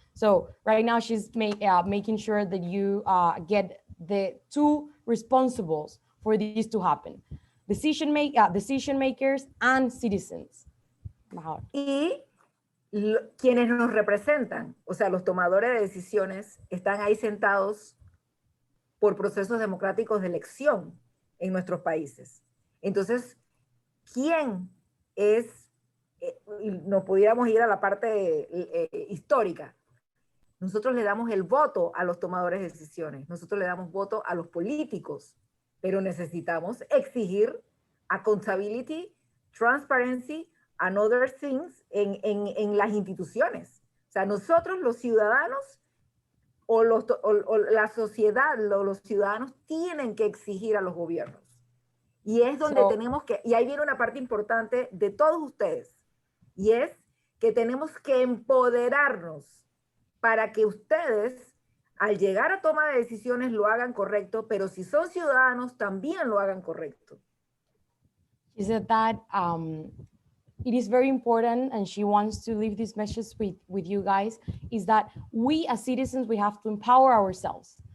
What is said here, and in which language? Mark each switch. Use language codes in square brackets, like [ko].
[en] So right now she's making sure that you get the two responsibles for this to happen. Decision makers and citizens. [es] Y quienes nos representan, o sea, los tomadores de decisiones, están ahí sentados por procesos democráticos de elección en nuestros países. Entonces, ¿quién es? Nos pudiéramos ir a la parte histórica. Nosotros le damos el voto a los tomadores de decisiones, nosotros le damos voto a los políticos, pero necesitamos exigir [en] accountability, transparency, and other things [es] en las instituciones. O sea, nosotros los ciudadanos o la sociedad, los ciudadanos tienen que exigir a los gobiernos. Y es donde tenemos que, y ahí viene una parte importante de todos ustedes, y es que tenemos que empoderarnos para que ustedes, al llegar a toma de decisiones, lo hagan correcto, pero si son ciudadanos, también lo hagan correcto. [en] She said that it is very important, and she wants to leave this message with you guys, is that we as citizens, we have to empower ourselves.